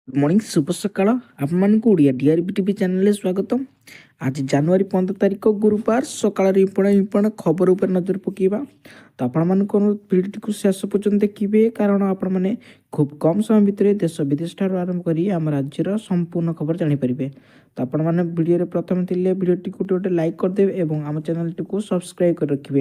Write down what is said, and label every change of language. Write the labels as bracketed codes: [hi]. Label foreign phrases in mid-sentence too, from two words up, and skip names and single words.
[en] good morning [mr] शुभ सकाळ [or] आपମାନଙ୍କୁ ଓଡ଼ିଆ DRB TV ଚ୍ୟାନେଲରେ ସ୍ୱାଗତ। ଆଜି ଜାନୁଆରୀ 15 ତାରିଖ ଗୁରୁବାର ସକାଳର ଇମ୍ପୋର୍ଟାଣ୍ଟ ଖବର ଉପରେ ନଜର ପକାଇବା। ତ ଆପଣମାନଙ୍କୁ ଭିଡ଼ିଓଟିକୁ ଶେଷ ପର୍ଯ୍ୟନ୍ତ ଦେଖିବେ, କାରଣ ଆପଣମାନେ ଖୁବ୍ କମ୍ ସମୟ ଭିତରେ ଦେଶ ବିଦେଶ ଠାରୁ ଆରମ୍ଭ କରି ଆମ ରାଜ୍ୟର ସମ୍ପୂର୍ଣ୍ଣ ଖବର ଜାଣିପାରିବେ। ତ ଆପଣମାନେ ଭିଡ଼ିଓରେ ପ୍ରଥମେ ଥିଲେ ଭିଡ଼ିଓଟିକୁ ଗୋଟେ ଲାଇକ୍ କରିଦେବେ ଏବଂ ଆମ ଚ୍ୟାନେଲଟିକୁ ସବସ୍କ୍ରାଇବ୍ କରି ରଖିବେ।